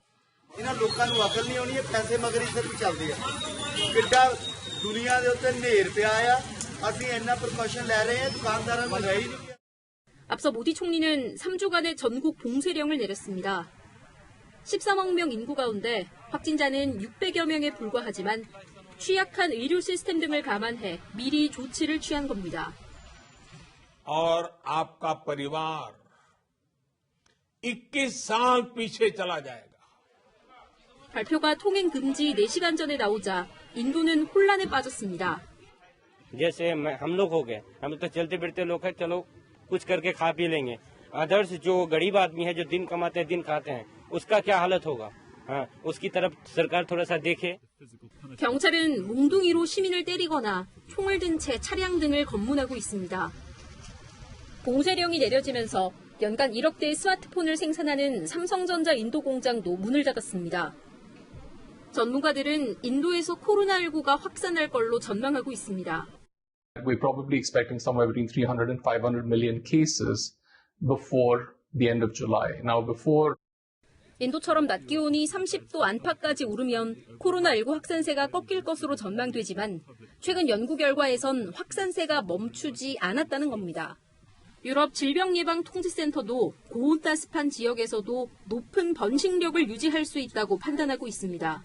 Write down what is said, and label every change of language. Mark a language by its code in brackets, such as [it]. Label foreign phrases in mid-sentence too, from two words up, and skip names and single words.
[ko] 앞서 모디 총리는 3주간의 전국 봉쇄령을 내렸습니다. 13억 명 인구 가운데 확진자는 600여 명에 불과하지만 취약한 의료 시스템 등을 감안해 미리 조치를 취한 겁니다. [hi] और आपका परिवार 21 साल पीछे चला जाएगा. [ko] 발표가 통행 금지 4시간 전에 나오자 인도는 혼란에 빠졌습니다. [hi] जैसे हम लोग हो गए, हम तो चलते फिरते लोग हैं, चलो कुछ करके खा पी लेंगे. अदर्स जो गरीब आदमी है जो दिन कमाते हैं दिन खाते हैं, उसका क्या हालत होगा? हाँ, उसकी तरफ सरकार थोड़ा सा देखे. [ko] 경찰은 몽둥이로 시민을 때리거나 총을 든 채 차량 등을 검문하고 있습니다. 봉쇄령이 내려지면서 연간 1억 대의 스마트폰을 생산하는 삼성전자 인도 공장도 문을 닫았습니다. 전문가들은 인도에서 코로나19가 확산할 걸로 전망하고 있습니다. [en] We're probably expecting somewhere between 300 and 500 million cases before the end of July. Now before [ko] 인도처럼 낮 기온이 30도 안팎까지 오르면 코로나19 확산세가 꺾일 것으로 전망되지만 최근 연구 결과에선 확산세가 멈추지 않았다는 겁니다. 유럽 질병예방통제센터도 고온따습한 지역에서도 높은 번식력을 유지할 수 있다고 판단하고 있습니다.